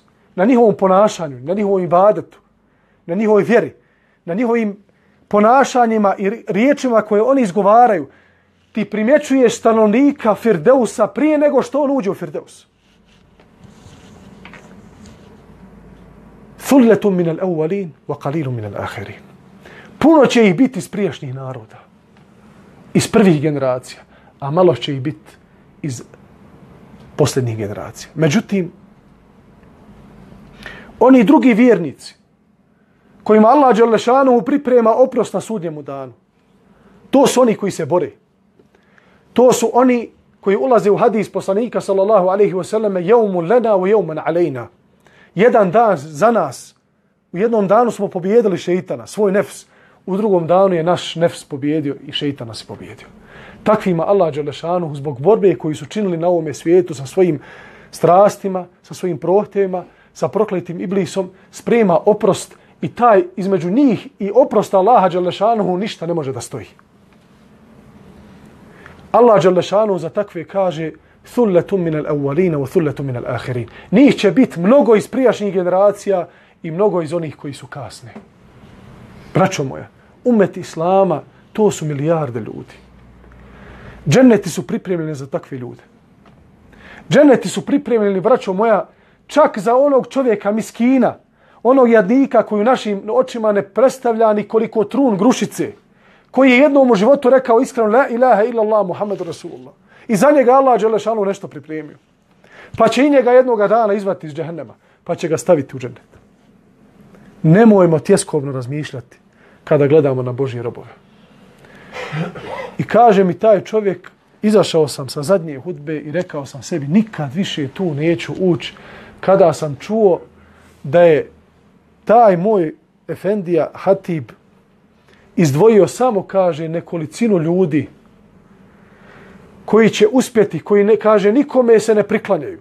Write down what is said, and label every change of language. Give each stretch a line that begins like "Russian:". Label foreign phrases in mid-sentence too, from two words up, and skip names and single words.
Bosnian: Na njihovom ponašanju, na njihovom ibadetu, na njihovoj vjeri, na njihovim ponašanjima i riječima koje oni izgovaraju. Ti primjećuješ stanovnika Firdeusa prije nego što on uđe u Firdeus.
Arabic: ثلة من الأولين وقليل من الآخرين.
Bosnian: Puno će ih biti iz prijašnjih naroda, iz prvih generacija, a malo će ih biti iz posljednjih generacija. Međutim, oni drugi vjernici kojima Allah
Arabic: جل شأنه
Bosnian: priprema oprost na sudnjemu danu, to su oni koji se bore. To su oni koji ulaze u hadis poslanika
Arabic: صلى الله عليه وسلم, يوم لنا ويوم علينا.
Bosnian: Jedan dan za nas. U jednom danu smo pobijedili šejtana, svoj nefs. U drugom danu je naš nefs pobjedio i šejtan nas je pobjedio. Takvima Allah
Arabic: جل شأنه
Bosnian: zbog borbe koju su činili na ovome svijetu sa svojim strastima, sa svojim prohtjevima, sa prokletim iblisom, sprema oprost i taj između njih i oprosta Allaha
Arabic: جل شأنه
Bosnian: ništa ne može da stoji. Allah
Arabic: جل شأنه
Bosnian: za takve kaže
Arabic: ثلة من الأولين وثلة من الآخرين.
Bosnian: Njih će biti mnogo iz prijašnjih generacija i mnogo iz onih koji su kasne. Braćo moja, umet islama, to su milijarde ljudi. Dženneti su pripremljeni za takve ljude. Dženneti su pripremljeni, braćo moja, čak za onog čovjeka miskina, onog jadnika koji u našim očima ne predstavlja ni koliko trun grušice, koji je jednom u životu rekao iskreno
Arabic: لا إله إلا الله محمد رسول الله.
Bosnian: I za njega Allah
Arabic: جل شأنه
Bosnian: nešto pripremio. Pa će i njega jednoga dana izvati iz džehennema, pa će ga staviti u džennet. Nemojmo tjeskovno razmišljati kada gledamo na Božje robove. I kaže mi taj čovjek, izašao sam sa zadnje hudbe i rekao sam sebi, nikad više tu neću ući, kada sam čuo da je taj moj efendija hatib izdvojio samo, kaže, nekolicinu ljudi koji će uspjeti, koji ne, kaže, nikome se ne priklanjaju.